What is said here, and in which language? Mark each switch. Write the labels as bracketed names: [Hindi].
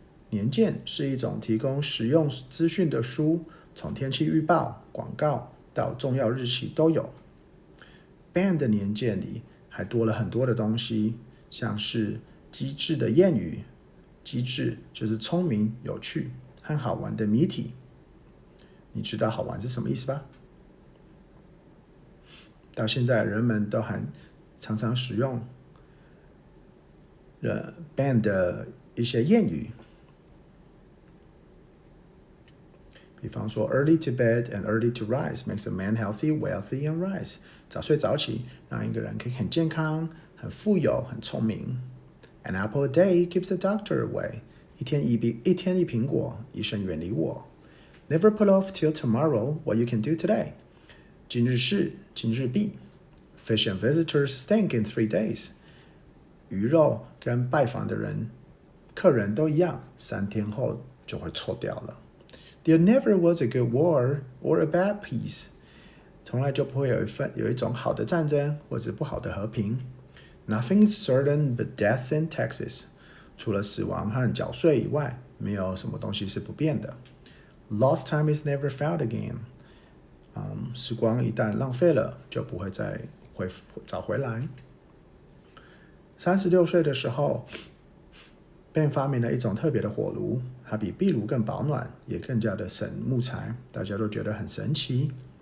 [Chinese] 年鉴是一种提供实用资讯的书，从天气预报、广告到重要日期都有。 Ben 的年鉴里还多了很多的东西，像是机智的谚语，机智就是聪明、有趣和好玩的谜题。你知道好玩是什么意思吧？到现在人们都还常常使用Ben 的一些谚语，比方说 [English] Early to bed and early to rise makes a man healthy, wealthy and wise。 [Chinese] 早睡早起让一个人可以很健康、很富有、很聪明。 [English] An apple a day keeps the doctor away。 [Chinese] 一天一苹果，医生远离我。 [English] Never put off till tomorrow what you can do today。 [Chinese] 今日事今日毕。 [English] Fish and visitors stink in 3 days。 [Chinese] 鱼肉跟拜访的客人都一样，3天后就会臭掉了。 [English] There never was a good war or a bad peace。 [Chinese] 从来就不会有一种好的战争或者不好的和平。 [English] Nothing is certain but death and taxes。 [Chinese] 除了死亡和缴税以外，没有什么东西是不变的。 [English] Lost time is never found again。 [Chinese] 时光一旦浪费了，就不会再找回来。 36岁的时候， Ben 发明了一种特别的火炉，它比壁炉更保暖，也更加的省木材，大家都觉得很神奇。